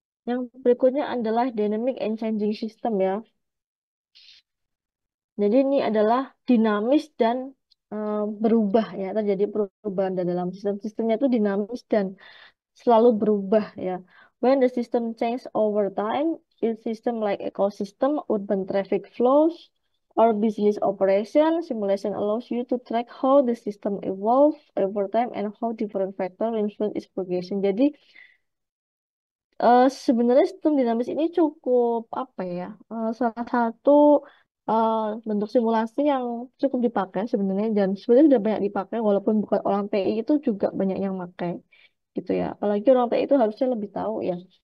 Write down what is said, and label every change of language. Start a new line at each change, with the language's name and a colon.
Indonesian: Yang berikutnya adalah dynamic and changing system ya. Jadi ini adalah dinamis dan berubah ya. Terjadi perubahan dan dalam sistem-sistemnya itu dinamis dan selalu berubah ya.
English: When the system change over time, its system like ecosystem, urban traffic flows, or business operation, simulation allows you to track how the system evolve over time and how different factors influence its progression.
Indonesian: Jadi sebenarnya sistem dinamis ini cukup apa ya? Salah satu eh, bentuk simulasi yang cukup dipakai sebenarnya dan sebenarnya sudah banyak dipakai walaupun bukan orang TI itu juga banyak yang pakai gitu ya. Apalagi orang TI itu harusnya lebih tahu ya.